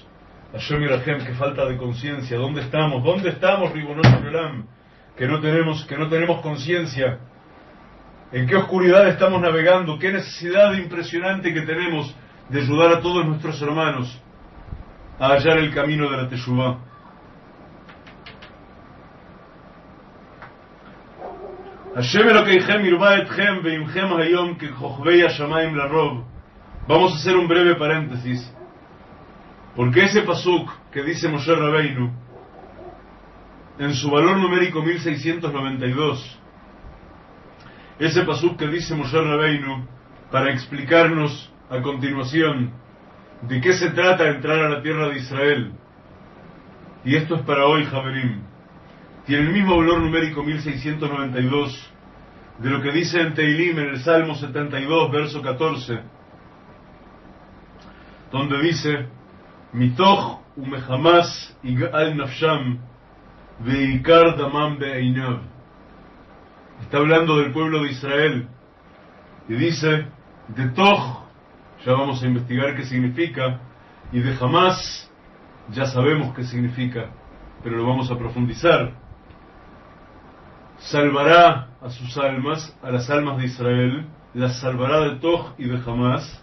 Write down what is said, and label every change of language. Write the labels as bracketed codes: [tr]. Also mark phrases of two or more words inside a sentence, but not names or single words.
[he] השם ירחם, [es] qué falta de conciencia. ¿Dónde estamos? ¿Dónde estamos, [he] רבונו של עולם? [es] Que no tenemos conciencia. ¿En qué oscuridad estamos navegando? ¿Qué necesidad impresionante que tenemos de ayudar a todos nuestros hermanos a hallar el camino de la Teshuvah? [he] השם אלוקיכם הרבה אתכם והנכם היום ככוכבי השמים לרוב. [es] Vamos a hacer un breve paréntesis, porque ese pasuk que dice Moshe Rabbeinu, en su valor numérico 1692, ese pasuk que dice Moshe Rabbeinu, para explicarnos a continuación de qué se trata entrar a la tierra de Israel, y esto es para hoy, Javerim, tiene el mismo valor numérico 1692 de lo que dice en Teilim, en el Salmo 72, verso 14, donde dice: [he] מתוך ומחמס יגאל נפשם וייקר דמם בעיניו. [es] Está hablando del pueblo de Israel y dice de Toch, ya vamos a investigar qué significa, y de Hamas ya sabemos qué significa, pero lo vamos a profundizar. Salvará a sus almas, a las almas de Israel, las salvará de Toch y de Hamas.